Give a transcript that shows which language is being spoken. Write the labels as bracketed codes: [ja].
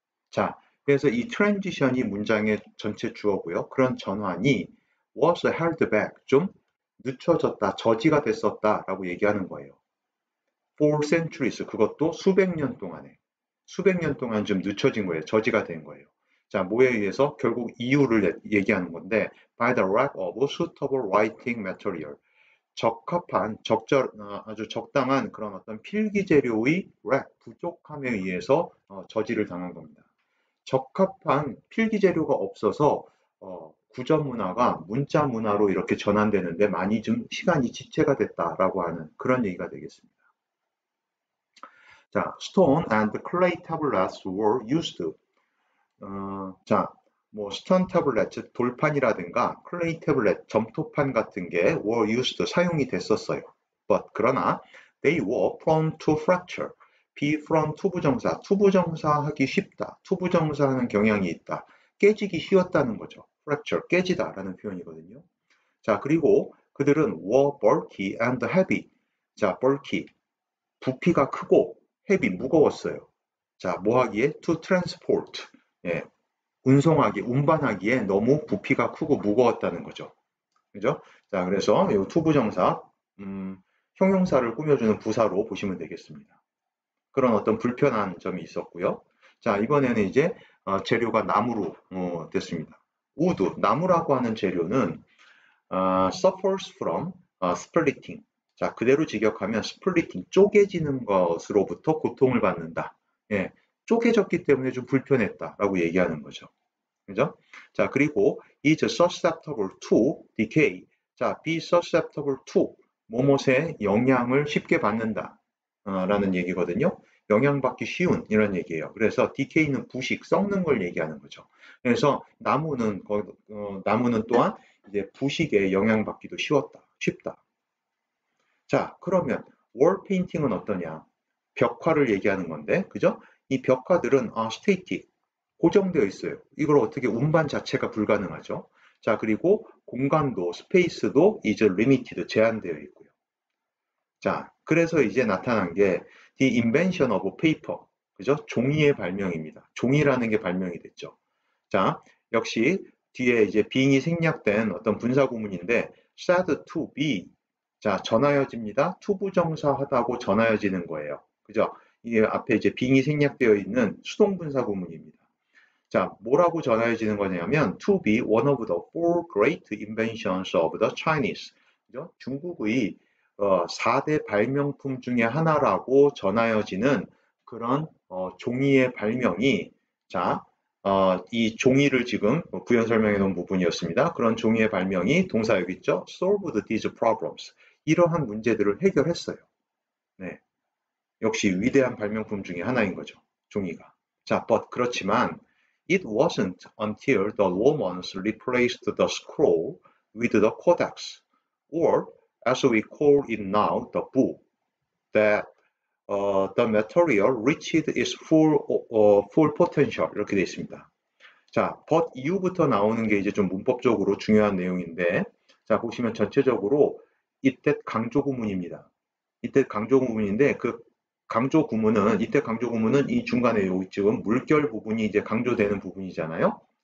[ko] 자, 그래서 이 트랜지션이 문장의 전체 주어고요. 그런 전환이 [en] was held back, [ko] 좀 늦춰졌다, 저지가 됐었다라고 얘기하는 거예요. [en] For centuries, [ko] 그것도 수백 년 동안에. 수백 년 동안 좀 늦춰진 거예요. 저지가 된 거예요. 자, 뭐에 의해서? 결국 이유를 얘기하는 건데, [en] by the lack of suitable writing material. [ko] 적합한, 아주 적당한 그런 어떤 필기 재료의 lack, 부족함에 의해서 저지를 당한 겁니다. 적합한 필기 재료가 없어서 구전 문화가 문자 문화로 이렇게 전환되는데 많이 좀 시간이 지체가 됐다라고 하는 그런 얘기가 되겠습니다. [en] 자, stone and clay tablets were used. [ko] 자, 뭐 stone tablet, 즉 돌판이라든가 clay tablet, 점토판 같은 게 [en] were used, [ko] 사용이 됐었어요. [en] But [ko] 그러나 [en] they were prone to fracture. be from [ko] 투부정사, 투부정사 하기 쉽다. 투부정사 하는 경향이 있다. 깨지기 쉬웠다는 거죠. fracture, 깨지다라는 표현이거든요. [en] 자, [ko] 그리고 그들은 [en] were bulky and heavy. [ko] 자, bulky, 부피가 크고 heavy, 무거웠어요. 자, 뭐 하기에? [en] to transport. [ko] 예, 운반하기에 너무 부피가 크고 무거웠다는 거죠. 그죠? 자, 그래서 이 투부정사, 형용사를 꾸며주는 부사로 보시면 되겠습니다. 그런 어떤 불편한 점이 있었고요. 자, 이번에는 이제 재료가 나무로 됐습니다. 우드, 나무라고 하는 재료는 [en] suffers from splitting. [ko] 자, 그대로 직역하면 splitting, 쪼개지는 것으로부터 고통을 받는다. 예, 쪼개졌기 때문에 좀 불편했다라고 얘기하는 거죠. 그죠? [en] 자, 그리고 is susceptible to decay. [ko] 자, [en] be susceptible to [ko] 뭐뭇의 영향을 쉽게 받는다. 라는 얘기거든요. 영향받기 쉬운 이런 얘기예요. 그래서 decay는 부식, 썩는 걸 얘기하는 거죠. 그래서 나무는 또한 이제 부식에 영향받기도 쉽다. 자, 그러면 월 페인팅은 어떠냐? 벽화를 얘기하는 건데, 그죠? 이 벽화들은 스테이틱, 고정되어 있어요. 이걸 어떻게 운반 자체가 불가능하죠. 자, 그리고 공간도, 스페이스도 [en] is limited, [ko] 제한되어 있고요. 자, 그래서 이제 나타난 게 [en] the invention of paper, [ko] 그죠? 종이의 발명입니다. 종이라는 게 발명이 됐죠. 자, 역시 뒤에 이제 being이 생략된 어떤 분사 구문인데 [en] said to be, [ko] 자, 전하여집니다. 투부정사하다고 전하여지는 거예요. 그죠? 이게 앞에 이제 being이 생략되어 있는 수동분사 구문입니다. [en] 자, [ko] 뭐라고 전하여지는 거냐면 [en] to be one of the four great inventions of the Chinese. [ko] 그죠? 중국의 4대 발명품 중에 하나라고 전하여지는 그런 종이의 발명이 자, 이 종이를 지금 부연 설명해 놓은 부분이었습니다. 그런 종이의 발명이 동사 여기 있죠? [en] solved these problems. [ko] 이러한 문제들을 해결했어요. 네. 역시 위대한 발명품 중에 하나인 거죠. 종이가. [en] 자, but [ko] 그렇지만 [en] it wasn't until the Romans replaced the scroll with the codex, or as we call it now, the book, that the material reached its full potential. [ko] 이렇게 되어 있습니다. 자, but 이후부터 나오는 게 이제 좀 문법적으로 중요한 내용인데, 자, 보시면 전체적으로 이때 강조 구문입니다. 이때 강조 구문인데 그 강조 구문은 이때 강조 구문은 이 중간에 여기 지금 물결 부분이 이제 강조되는 부분이잖아요.